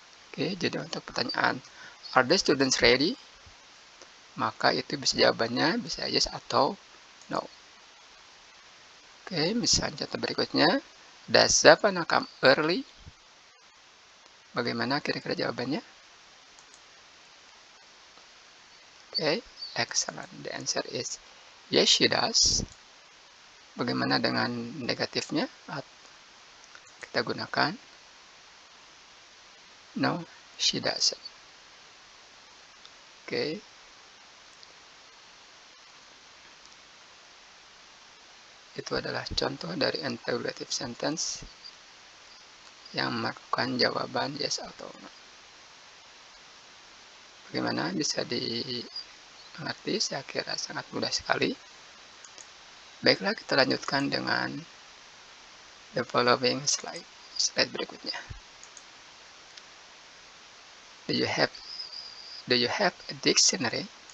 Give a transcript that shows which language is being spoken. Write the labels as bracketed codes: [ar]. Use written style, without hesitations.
[id] Oke, jadi untuk pertanyaan [en] are the students ready? [id] Maka itu bisa jawabannya bisa yes atau no. Oke, misalnya contoh berikutnya, [en] does Zavana come early? [id] Bagaimana kira-kira jawabannya? [en] Oke, excellent. The answer is Yes, she does. [id] Bagaimana dengan negatifnya? Kita gunakan [en] no, she doesn't. [id] Oke. Itu adalah contoh dari interrogative sentence yang merupakan jawaban yes atau no. Bagaimana bisa dimengerti? Saya kira sangat mudah sekali. Baiklah, kita lanjutkan dengan [en] the following slide [id] berikutnya. [en] Do you have a dictionary?